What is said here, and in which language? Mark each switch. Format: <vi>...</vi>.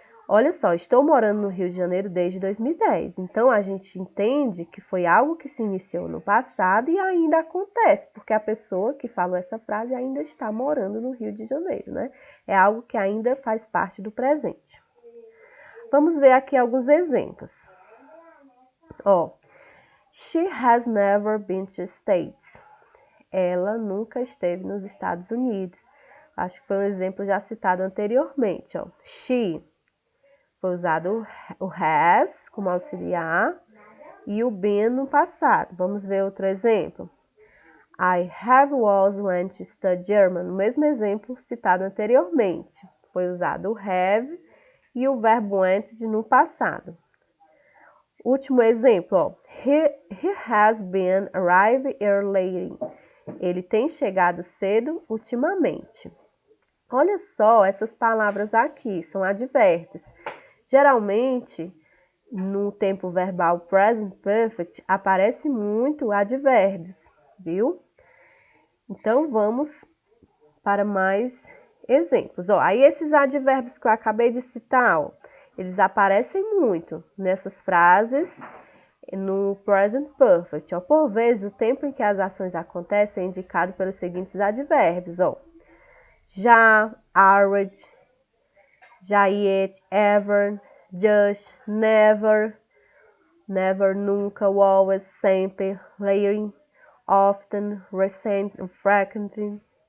<pt>Olha só, estou morando no Rio de Janeiro desde 2010. Então, a gente entende que foi algo que se iniciou no passado e ainda acontece, porque a pessoa que falou essa frase ainda está morando no Rio de Janeiro, né? É algo que ainda faz parte do presente. Vamos ver aqui alguns exemplos.</pt> <en>Ó, she has never been to States.</en> <pt>Ela nunca esteve nos Estados Unidos. Acho que foi um exemplo já citado anteriormente, ó. She. Foi usado o has como auxiliar e o been no passado. Vamos ver outro exemplo.</pt> <en>I have always went to study German.</en> <pt>O mesmo exemplo citado anteriormente. Foi usado o have e o verbo went no passado. Último exemplo, ó.</pt> <en>He has been arriving early.</en> <pt>Ele tem chegado cedo ultimamente. Olha só, essas palavras aqui são advérbios. Geralmente, no tempo verbal present perfect, aparece muito advérbios, viu? Então, vamos para mais exemplos. Ó, aí, esses advérbios que eu acabei de citar, ó, eles aparecem muito nessas frases no present perfect. Ó, por vezes, o tempo em que as ações acontecem é indicado pelos seguintes advérbios.</pt> <en>Ó, já, already, já, yet, ever, just, never, never, nunca, always, sempre, lately, often, recent, frequently.</en>